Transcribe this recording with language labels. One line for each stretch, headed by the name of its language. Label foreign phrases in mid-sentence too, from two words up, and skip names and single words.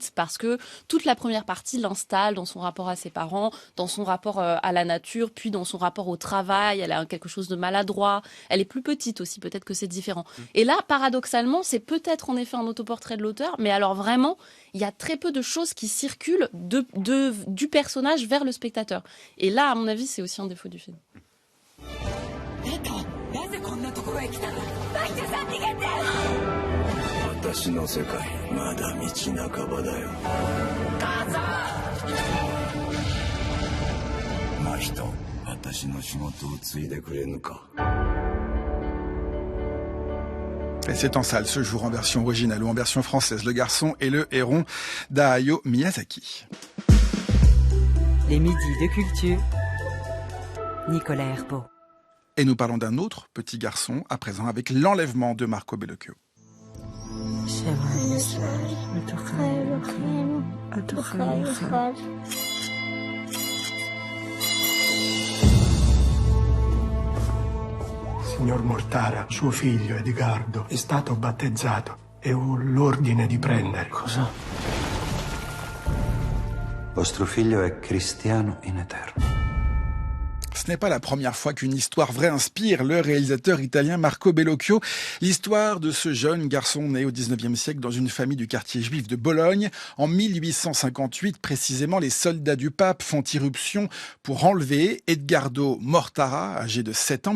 French: Parce que toute la première partie l'installe dans son rapport à ses parents, dans son rapport à la nature, puis dans son rapport au travail. Elle a quelque chose de maladroit. Elle est plus petite aussi, peut-être que c'est différent. Et là, paradoxalement, c'est peut-être en effet un autoportrait de l'auteur, mais alors vraiment, il y a très peu de choses qui circulent du personnage vers le spectateur. Et là, à mon avis, c'est aussi un défaut du film.
Japanese: 私の世界まだ道半ばだよ母さん真人私の仕事を継いでくれぬか
French: Et c'est en salle ce jour en version originale ou en version française, Le Garçon et le Héron d'Hayao Miyazaki. Les midis de culture, Nicolas Herbeau. Et nous parlons d'un autre petit garçon à présent avec L'Enlèvement de Marco Bellocchio.
Italian: Signor Mortara, suo figlio Edgardo è stato battezzato e ho l'ordine di prendere. Cosa? Vostro figlio è cristiano in eterno.
French: ce n'est pas la première fois qu'une histoire vraie inspire le réalisateur italien Marco Bellocchio. L'histoire de ce jeune garçon né au 19e siècle dans une famille du quartier juif de Bologne. En 1858, précisément, les soldats du pape font irruption pour enlever Edgardo Mortara, âgé de 7 ans.